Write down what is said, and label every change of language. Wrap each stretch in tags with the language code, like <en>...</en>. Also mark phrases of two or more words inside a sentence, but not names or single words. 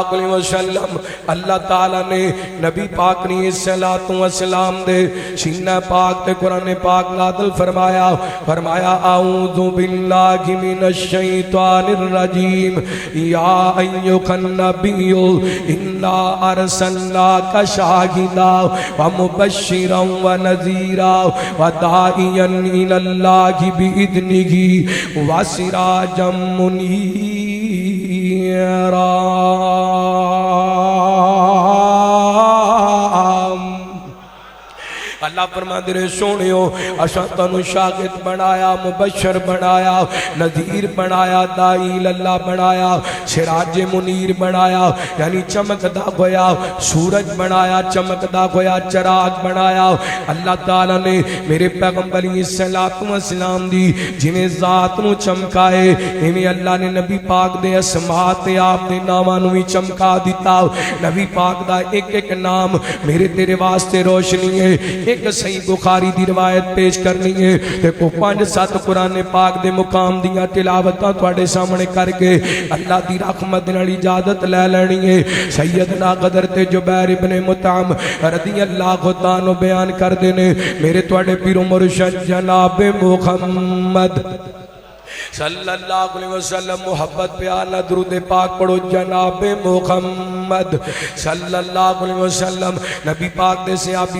<ar>علیہ وسلم</ar> <pa>اللہ تعالیٰ نے نبی پاک نے</pa> <ar>صلاۃ و سلام</ar> <pa>دے سینہ پاک تے قرآن پاک نازل فرمایا فرمایا</pa> <ar>اعوذ باللہ من الشیطان الرجیم یا ایھا النبی انا ارسلناک شاہدا ومبشرا ونذیرا وداعیا الی اللہ باذنہ وسراجا</ar> <pa>منیرا اللہ فرماندے نے سونیو اساں تانوں شاگرد بنایا مبشر بنایا نذیر بنایا داعی اللہ بنایا سراج منیر بنایا یعنی چمکدا ہویا سورج بنایا چمکدا ہویا چراغ بنایا اللہ تعالی نے میرے پیغمبر</pa> <ar>علیہ الصلوۃ والسلام</ar> <pa>دی جویں ذات نو چمکائے ایویں اللہ نے نبی پاک دے اسماء تے آپ دے ناماں نو وی چمکا دتا نبی پاک دا ایک ایک نام میرے تیرے واسطے روشنی ہے ایک صحیح بخاری دی روایت پیش کرنی ہے تے کو 5-7 قرآن پاک دے مقام دیاں تلاوتاں تواڈے سامنے کر کے اللہ دی رحمت نال اجازت لے لینی ہے سیدنا حضرت جبیر ابن مطعم</pa> <ar>رضی اللہ تعالی</ar> <pa>بیان کردے نے میرے تواڈے پیر و مرشد جناب محمد صلی</pa> <ar>اللہ علیہ وسلم</ar> <pa>محبت پہ آلہ درود پاک پڑھو جناب محمد</pa> <ar>صلی اللہ علیہ وسلم</ar> <pa>نبی پاک دے سے آپ ہی</pa>